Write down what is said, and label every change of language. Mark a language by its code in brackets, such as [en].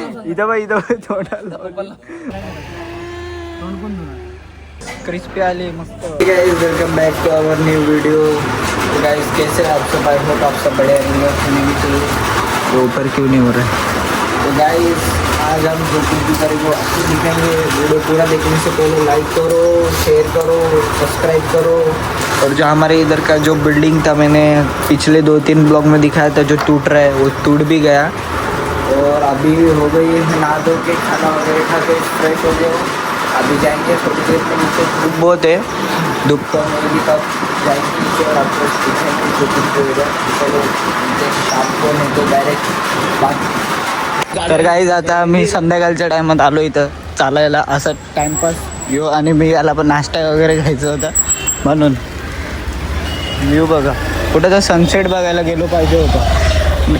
[mr] इथं बघ तोंडाला क्रिस्पी आली मस्त. [en] Guys welcome back to our new video. [hi] Guys कैसे आप सब? [en] I hope [hi] आप सब बढ़िया होंगे. तो ऊपर क्यों नहीं हो रहा है? तो गाइस आज हम जो की तारीख को दिखाएंगे. वीडियो पूरा देखने से पहले लाइक करो, शेयर करो, सब्सक्राइब करो. और जो हमारे इधर का जो बिल्डिंग था, मैंने पिछले 2-3 ब्लॉग में दिखाया था, जो टूट रहा है वो टूट भी गया. और अभी हो गई नहा धो के खाना वगैरह खा के फ्रेश हो गए. अभी जाएंगे थोड़ी देर में नीचे. धूप बहुत है, धूप तो मेरी तब जाएंगे नीचे और आपको दिखाएंगे शूटिंग को इधर. चलो शाम को नाही तो डायरेक्ट बात. [mr] तर गाईज आता मी संध्याकाळच्या टायमात आलो इथं चालायला, असं टाइमपास घेऊ. आणि मी याला पण नाश्ता वगैरे घ्यायचा होता म्हणून. व्ह्यू बघा, कुठं तर सनसेट बघायला गेलो पाहिजे होतं.